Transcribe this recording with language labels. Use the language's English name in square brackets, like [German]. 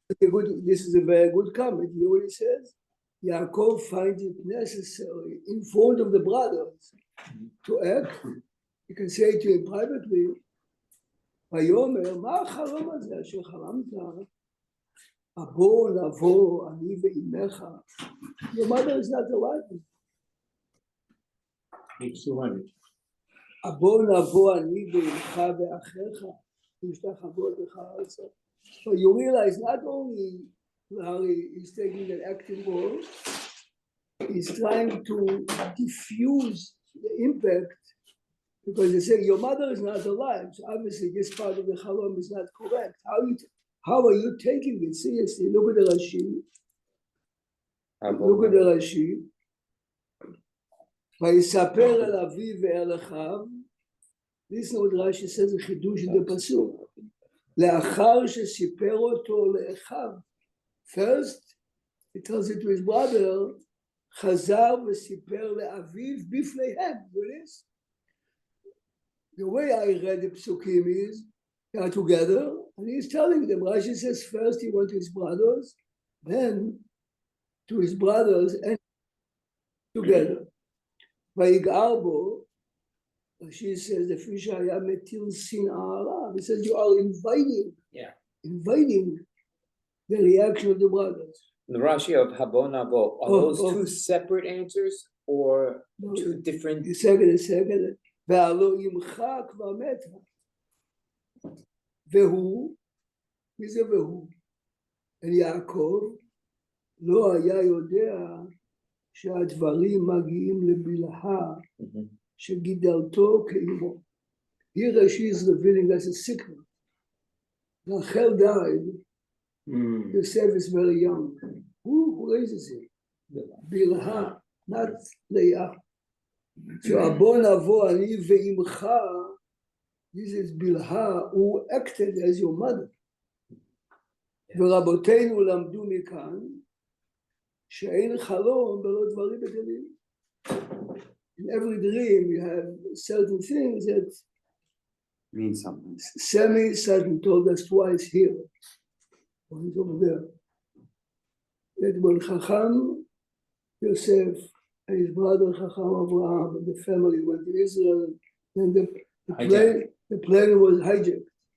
[English] This is a very good comment. You know what he says? Yaakov finds it necessary in front of the brothers to act. You can say to him privately, [Hebrew] ויאמר, מה החלום הזה אשר חלמת? הבוא נבוא אני ואימך. [English] Your mother is not alive. Page 200. [Hebrew] הבוא נבוא אני ואימך ואחיך, ומשתחוות לך ארצה. [English] So you realize not only Larry is taking an active role, he's trying to diffuse the impact, because they say your mother is not alive. So obviously this part of the Chalom is not correct. How are you taking it seriously? Look at the Rashi. Look at the Rashi. [Hebrew] ויספר אל אביו ואל אחיו. [English] Listen to what Rashi says, the חידוש in the pasuk. [Hebrew] לאחר שסיפר אותו לאחיו. [English] First, he tells it to his brother, [Hebrew] חזר וסיפר לאביו בפניהם. [English] Notice? The way I read the psukim is, they are together, and he's telling them. Rashi says first he went to his brothers, then to his brothers, and together. [Hebrew] ויגער בו, [English] Rashi says, [Hebrew] לפי שהיה מטיל שנאה עליו. [English] He says you are inviting the reaction of the brothers. The Rashi of [Hebrew] Habo Navo, [English] are those two separate answers or two different? second. [Hebrew] והלא עמך כבר מתה. והוא, מי זה והוא? יעקב לא היה יודע שהדברים מגיעים לבלהה שגידלתו כאימו. [English] Here Rashi is revealing us a secret. Rachel died. Yosef is very young. Who raises him? Bilhah, not Leah. So [Hebrew] הבוא נבוא אני ואימך, [English] this is Bilhah, who acted as your mother. [Hebrew] ורבותינו למדו מכאן, שאין חלום בלא דברים בטלים. [English] In every dream you have certain things that mean something. Semi Satan told us twice here. He's over there. That when Chacham Yosef and his brother Chacham Abraham and the family went to Israel, then the plane was hijacked.